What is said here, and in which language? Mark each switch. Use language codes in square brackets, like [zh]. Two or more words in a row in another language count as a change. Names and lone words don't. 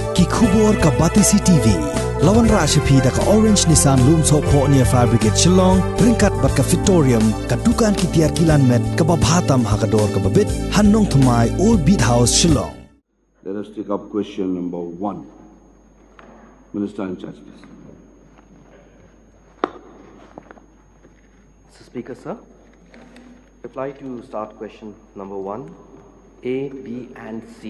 [kha] Kubor ka Batisi TV. Lawan Rashapi da ka Orange Nissan Loom So Po near Fabricate Shillong. Ringkat bat ka Victorium. Ka Dukan ki Tiar Kilan Met. Ka Babhatam Hakador ka Babit. Hannong Tumai Old Beat House Shillong. [en] Let us take up question number 1. Minister in charge, please. Mr. Speaker, sir. Reply to start question number 1, A, B, and C.